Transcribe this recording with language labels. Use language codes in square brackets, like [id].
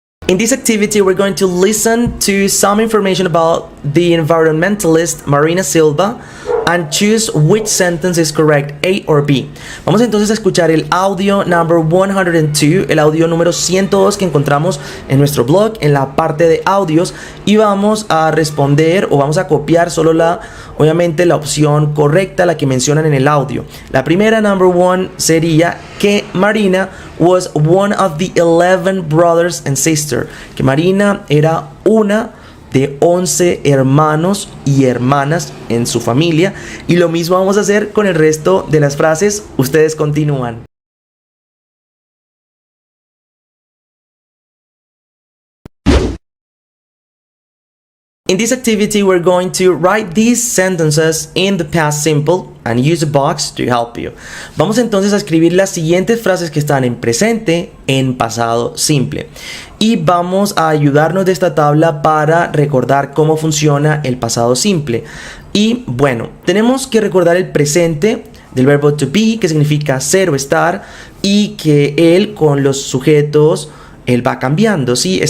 [en] In this activity, we're going to listen to some information about the environmentalist Marina Silva and choose which sentence is correct, A or B. [es] Vamos entonces a escuchar el audio number 102, el audio número 102 que encontramos en nuestro blog, en la parte de audios, y vamos a responder o vamos a copiar solo obviamente la opción correcta, la que mencionan en el audio. La primera, [en] number 1, [es] sería que [en] Marina was one of the 11 brothers and sisters. [es] Que Marina era una de 11 hermanos y hermanas en su familia. Y lo mismo vamos a hacer con el resto de las frases. Ustedes continúan. [en] In this activity, we're going to write these sentences in the past simple and use a box to help you. [es] Vamos entonces a escribir las siguientes frases que están en presente, en pasado simple. Y vamos a ayudarnos de esta tabla para recordar cómo funciona el pasado simple. Y bueno, tenemos que recordar el presente del verbo to be, que significa ser o estar, y que él con los sujetos él va cambiando, ¿sí?